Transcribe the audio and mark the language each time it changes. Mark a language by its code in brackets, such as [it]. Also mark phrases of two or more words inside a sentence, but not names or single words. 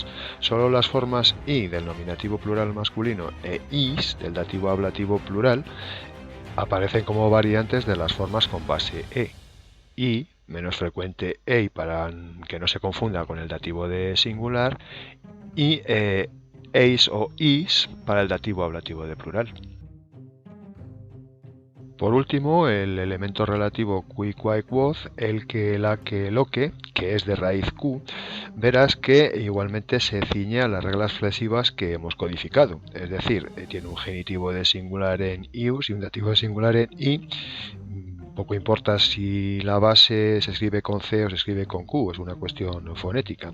[es] Solo las formas i del nominativo plural masculino e is del dativo ablativo plural aparecen como variantes de las formas con base e. I, menos frecuente ei para que no se confunda con el dativo de singular, y eis o is para el dativo ablativo de plural. Por último, el elemento relativo [la] qui, quae, quoz, [es] el que, la, que, lo que es de raíz q, verás que igualmente se ciñe a las reglas flexivas que hemos codificado. Es decir, tiene un genitivo de singular en ius y un dativo de singular en i. Poco importa si la base se escribe con C o se escribe con Q, es una cuestión fonética.